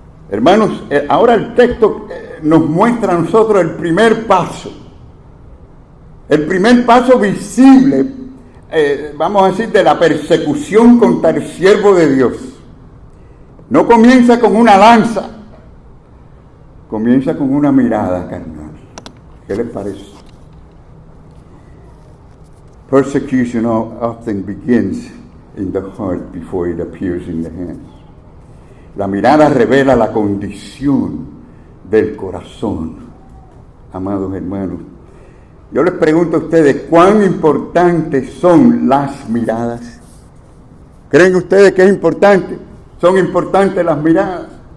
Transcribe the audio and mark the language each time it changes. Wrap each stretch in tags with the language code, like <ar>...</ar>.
<es>Hermanos, ahora el texto nos muestra a nosotros el primer paso visible, vamos a decir, de la persecución contra el siervo de Dios. No comienza con una lanza, comienza con una mirada carnal. ¿Qué les parece?</es> <en>Persecution often begins in the heart before it appears in the hands.</en> <es>La mirada revela la condición del corazón, amados hermanos. Yo les pregunto a ustedes, ¿cuán importantes son las miradas? ¿Creen ustedes que es importante? ¿Son importantes las miradas?</es>